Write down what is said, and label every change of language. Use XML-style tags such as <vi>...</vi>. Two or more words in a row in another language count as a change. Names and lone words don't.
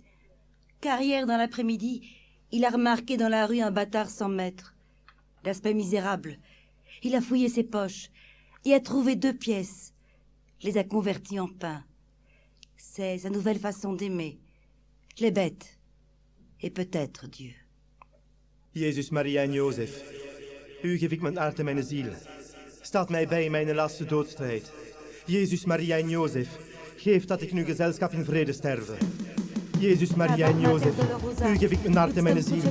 <fr>Car hier, dans l'après-midi, il a remarqué dans la rue un bâtard sans maître. D'aspect misérable. Il a fouillé ses poches et a trouvé 2 pièces. Les a converties en pain. C'est sa nouvelle façon d'aimer. Les bêtes. Et peut-être Dieu.</fr> <nl>Jezus, Maria en Jozef, u geef ik mijn hart en mijn ziel. Staat mij bij in mijn laatste doodstrijd. Jezus, Maria en Jozef, geef dat ik nu gezelschap in vrede sterve. Jezus, Maria en Jozef, u geef ik mijn hart en mijn ziel.</nl>